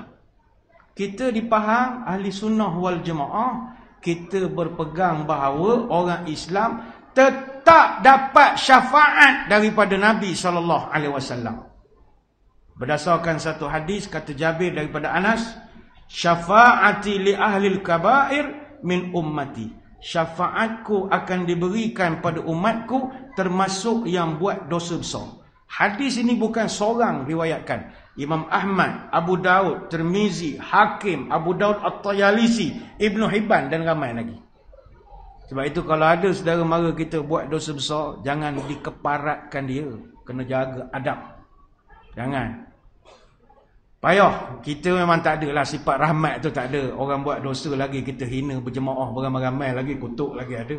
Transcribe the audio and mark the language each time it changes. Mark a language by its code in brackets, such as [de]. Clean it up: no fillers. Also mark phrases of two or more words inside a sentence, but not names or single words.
[ms] Kita dipaham ahli sunnah wal jemaah, kita berpegang bahawa orang Islam tetap dapat syafaat daripada Nabi SAW. Berdasarkan satu hadis kata Jabir daripada Anas, [ar] شفاعتي لأهل الكبائر من أمتي. [ms] Syafaatku akan diberikan pada umatku termasuk yang buat dosa besar. Hadis ini bukan seorang riwayatkan. Imam Ahmad, Abu Daud, Tirmizi, Hakim, Abu Daud At-Tayalisi, Ibnu Hibban dan ramai lagi. Sebab itu kalau ada saudara mara kita buat dosa besar, jangan dikeparatkan dia. Kena jaga adab. Jangan. Payah. Kita memang tak ada lah sifat rahmat tu, tak ada. Orang buat dosa lagi kita hina berjemaah beramai-ramai lagi, kutuk lagi ada.